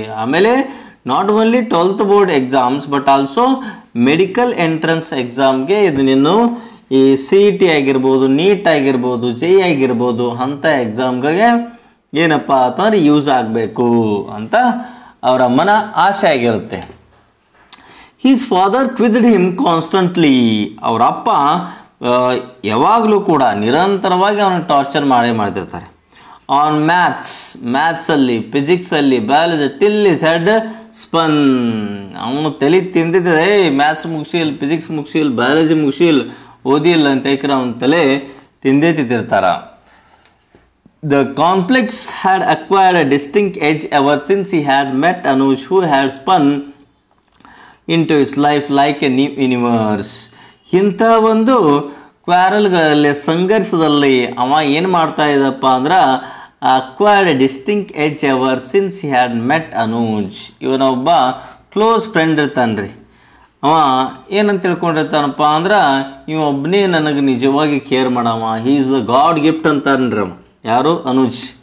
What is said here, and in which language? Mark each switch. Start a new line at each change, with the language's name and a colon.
Kannada: ಆಮೇಲೆ
English: not only 12th board exams but also medical entrance
Kannada: ಎಕ್ಸಾಮ್ಗೆ ಇದು ನೀನು ಈ CET ಆಗಿರ್ಬೋದು, ನೀಟ್ ಆಗಿರ್ಬೋದು, JEE ಆಗಿರ್ಬೋದು ಅಂಥ ಎಕ್ಸಾಮ್ಗಳಿಗೆ ಏನಪ್ಪ ಅಂತಂದ್ರೆ ಯೂಸ್ ಆಗಬೇಕು ಅಂತ ಅವರ ಅಮ್ಮನ ಆಸೆ ಆಗಿರುತ್ತೆ.
English: His father quizzed him constantly.
Kannada: ಅವರ ಅಪ್ಪ ಯಾವಾಗಲೂ ಕೂಡ ನಿರಂತರವಾಗಿ ಅವನಿಗೆ ಟಾರ್ಚರ್ ಮಾಡ್ತಿರ್ತಾರೆ.
English: On ಮ್ಯಾಥ್ಸಲ್ಲಿ, ಫಿಸಿಕ್ಸಲ್ಲಿ, biology till his head spun.
Kannada: ಅವನು ತಲೆ ತಿಂದಿದ್ದೆ, ಮ್ಯಾಥ್ಸ್ ಮುಗಿಸಿಲ್, ಫಿಸಿಕ್ಸ್ ಮುಗಿಸಿಲ್, ಬಯಾಲಜಿ ಮುಗಿಸಿಲ್, ಓದಿಲ್ಲ ಅಂತ ಹೇಳ್ತಾರೆ, ಅವನ ತಲೆ ತಿಂದೇ ತಿಂತಿರ್ತಾರ.
English: The complex had acquired a distinct edge ever since he had met Anuj, who had spun into his life like a new universe.
Kannada: ಇಂಥ ಕ್ವಾರಲ್ಗಳಲ್ಲಿ, ಸಂಘರ್ಷದಲ್ಲಿ ಅವ ಏನು ಮಾಡ್ತಾ ಇದ್ದಪ್ಪ ಅಂದ್ರೆ
English: Acquired a distinct edge ever since he had met Anuj.
Kannada: ಇವನೊಬ್ಬ ಕ್ಲೋಸ್ ಫ್ರೆಂಡ್ ಇರ್ತಾನೆ ರೀ. ಅವ ಏನಂತ ತಿಳ್ಕೊಂಡಿರ್ತಾನಪ್ಪ ಅಂದ್ರೆ ಇವೊಬ್ಬನೇ ನನಗೆ ನಿಜವಾಗಿ ಕೇರ್ ಮಾಡವ,
English: he is the God gift
Kannada: ಅಂತಾನ್ರಿ ಅವ. ಯಾರು? ಅನೂಜ್.